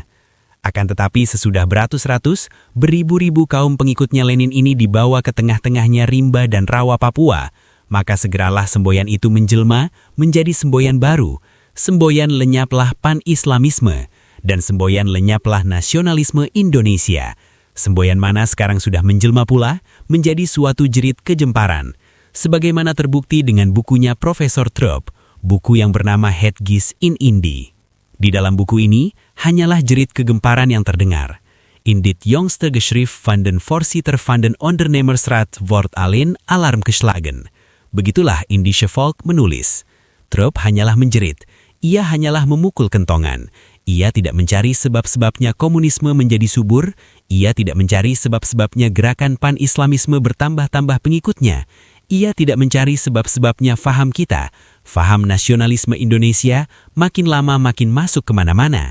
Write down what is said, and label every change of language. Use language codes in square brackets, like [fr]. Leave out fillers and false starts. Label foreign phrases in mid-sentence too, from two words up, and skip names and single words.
[id] Akan tetapi sesudah beratus-ratus, beribu-ribu kaum pengikutnya Lenin ini dibawa ke tengah-tengahnya rimba dan rawa Papua, maka segeralah semboyan itu menjelma menjadi semboyan baru, semboyan lenyaplah pan-islamisme, dan semboyan lenyaplah nasionalisme Indonesia. Semboyan mana sekarang sudah menjelma pula menjadi suatu jerit kejemparan, sebagaimana terbukti dengan bukunya Profesor Trupp, buku yang bernama Het Gis in Indi. Di dalam buku ini, hanyalah jerit kegemparan yang terdengar. [nl] In dit jongste geschrift van den voorzitter van den ondernemersraad wordt alleen alarm geslagen. [id] Begitulah Indische Volk menulis. Trupp hanyalah menjerit, ia hanyalah memukul kentongan, Ia tidak mencari sebab-sebabnya komunisme menjadi subur, ia tidak mencari sebab-sebabnya gerakan pan-islamisme bertambah-tambah pengikutnya, ia tidak mencari sebab-sebabnya faham kita, faham nasionalisme Indonesia, makin lama makin masuk kemana-mana.